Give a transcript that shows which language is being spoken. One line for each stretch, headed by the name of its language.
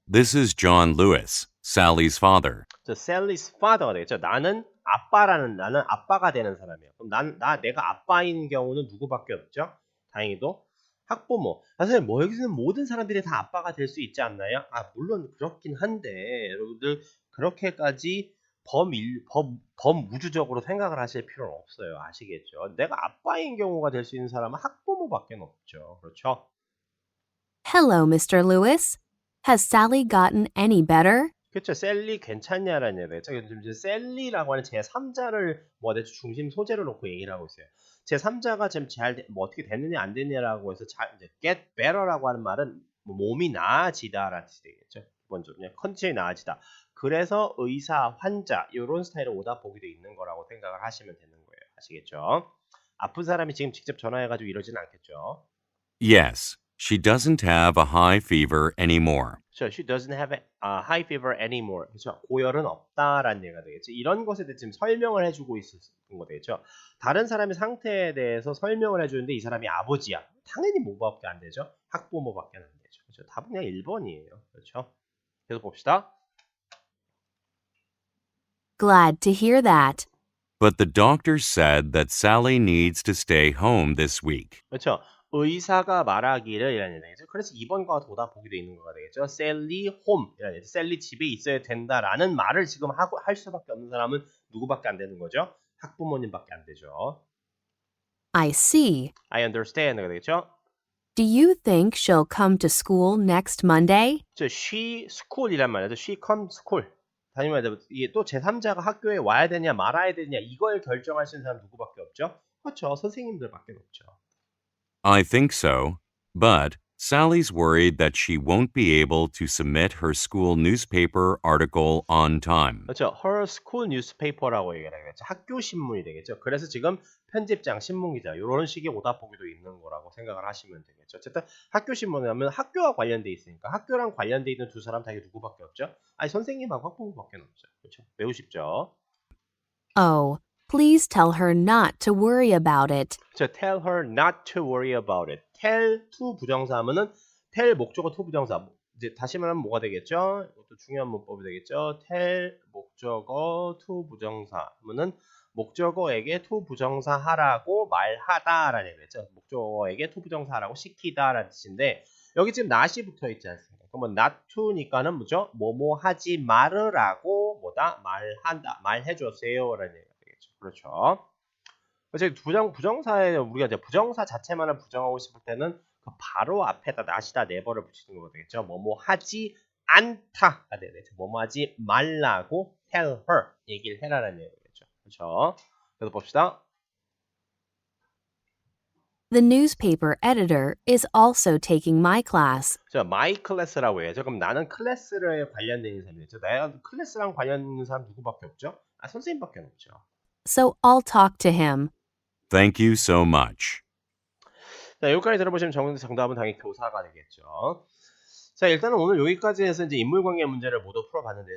English: This is John Lewis, Sally's father.
Korean: 저
English: Sally's father
Korean: 가 되겠죠. 나는 아빠가 되는 사람이에요. 그럼 내가 아빠인 경우는 누구밖에 없죠? 다행히도 학부모. 선생님, 뭐 여기서는 모든 사람들이 다 아빠가 될 수 있지 않나요? 물론 그렇긴 한데 여러분들 그렇게까지 범우주적으로 생각을 하실 필요는 없어요. 아시겠죠? 내가 아빠인 경우가 될 수 있는 사람은 학부모밖에 없죠. 그렇죠?
English: Hello, Mr. Lewis. Has Sally gotten any better?
Korean: 그렇죠. 셀리 괜찮냐라는 얘기죠. 지금 셀리라고 하는 제3자를 뭐 대충 중심 소재로 놓고 얘기를 하고 있어요. 제3자가 지금 뭐 어떻게 됐느냐 안 됐느냐라고 해서 이제
English: get better
Korean: 라고 하는 말은 뭐 몸이 나아지다라는 뜻이 되겠죠. 기본적으로 컨디션이 나아지다. 그래서 의사, 환자 이런 스타일의 오답 보기도 있는 거라고 생각을 하시면 되는 거예요. 아시겠죠? 아픈 사람이 지금 직접 전화해가지고 이러지는 않겠죠.
English: Yes, she doesn't have a high fever anymore.
Korean: 그렇죠.
English: She doesn't have a high fever anymore.
Korean: 그렇죠. 고열은 없다라는 얘기가 되겠죠. 이런 것에 대해 지금 설명을 해주고 있는 거 되겠죠. 다른 사람의 상태에 대해서 설명을 해주는데 이 사람이 아버지야. 당연히 뭐밖에 안 되죠. 학부모밖에 안 되죠. 그렇죠. 답은 그냥 1번이에요. 그렇죠. 계속 봅시다.
English: Glad to hear that. But the doctor said that Sally needs to stay home this week.
Korean: 그렇죠. 의사가 말하기를 이라는 얘기죠. 그래서 2번과 도답 보기도 있는 거가 되겠죠. 셀리 홈 이라는 얘기죠. 셀리 집에 있어야 된다라는 말을 지금 할 수밖에 없는 사람은 누구밖에 안 되는 거죠? 학부모님밖에 안 되죠.
English: I see. I understand
Korean: 가 되겠죠.
English: Do you think she'll come to school next Monday? she school
Korean: 이란 말이죠.
English: she come school.
Korean: 다니면 이게 또 제3자가 학교에 와야 되냐 말아야 되냐 이걸 결정할 수 있는 사람 누구밖에 없죠? 그렇죠. 선생님들밖에 없죠.
English: I think so, but Sally's worried that she won't be able to submit her school newspaper article on time.
Korean: 그렇죠.
English: her school newspaper
Korean: 라고 얘기를 하겠죠. 학교 신문이 되겠죠. 그래서 지금 편집장, 신문기자 이런 식의 오답 보기도 있는 거라고 생각을 하시면 되겠죠. 어쨌든 학교 신문을 하면 학교와 관련돼 있으니까 학교랑 관련돼 있는 두 사람 다 이게 누구밖에 없죠? 선생님하고 학부모밖에 없죠. 그렇죠. 매우 쉽죠.
English: Oh, please tell her not to worry about it.
Korean: 그렇죠.
English: tell her not to worry about it.
Korean: tell to 부정사 하면은 tell 목적어 to 부정사. 이제 다시 말하면 뭐가 되겠죠? 이것도 중요한 문법이 되겠죠. tell 목적어 to 부정사 하면은 목적어에게 to 부정사 하라고 말하다라는 얘기죠. 목적어에게 to 부정사 하라고 시키다라는 뜻인데 여기 지금 not이 붙어 있지 않습니까? 그러면 not to니까는 뭐죠? 뭐뭐 하지 말으라고 뭐다 말한다 말해주세요라는 얘기가 되겠죠. 그렇죠. 그래서 부정사에 우리가 이제 부정사 자체만을 부정하고 싶을 때는 그 바로 앞에다 not이다 never를 붙이는 거가 되겠죠. 뭐뭐 하지 않다가 되겠죠. 뭐뭐 하지 말라고
English: tell her
Korean: 얘기를 해라라는 얘기겠죠. 그렇죠. 그래서 봅시다.
English: The newspaper editor is also taking my class.
Korean: 자,
English: my class
Korean: 라고 해야죠. 그럼 나는 클래스에 관련된 있는 사람이죠. 내가 클래스랑 관련 있는 사람 누구밖에 없죠? 선생님밖에 없죠.
English: So I'll talk to him. Thank you so much.
Korean: 자, 여기까지 들어보시면 정답은 당연히 교사가 되겠죠. 자, 일단은 오늘 여기까지 해서 이제 인물관계 문제를 모두 풀어봤는데요.